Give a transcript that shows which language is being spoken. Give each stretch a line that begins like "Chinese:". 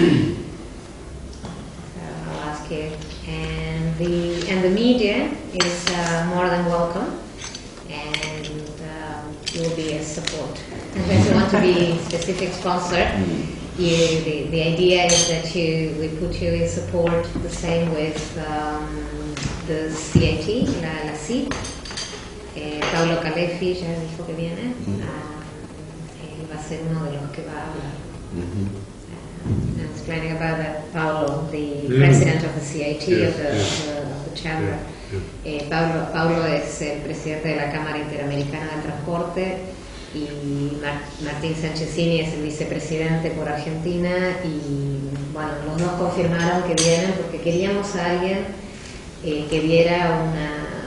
English: I'll ask you. And the media is more than welcome, and you will be a support. Unless you want to be specific sponsor, the idea is that we put you in support, the same with the CIT, la CIT.
Spanish: Pablo Calefi ya dijo que viene. Él va a ser uno de los que va a hablar.
English: I was explaining about that. Pablo, the president of the CIT, of the chamber.
Spanish: Pablo es el presidente de la Cámara Interamericana de Transporte, y Martín Sanchezini es el vicepresidente por Argentina, y bueno, los dos confirmaron que vienen porque queríamos a alguien que diera una...